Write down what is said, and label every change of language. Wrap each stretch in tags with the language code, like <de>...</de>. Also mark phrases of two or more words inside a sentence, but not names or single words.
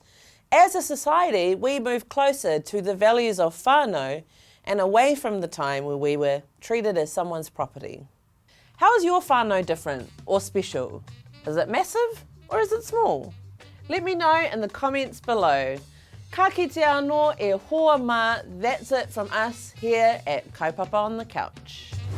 <en>As a society, we move closer to the values of whānau and away from the time where we were treated as someone's property. How is your whānau different or special? Is it massive or is it small? Let me know in the comments below.</en> <mi>Ka kite anō e hoa mā,</mi> <en>that's it from us here at Kaupapa On The Couch.</en>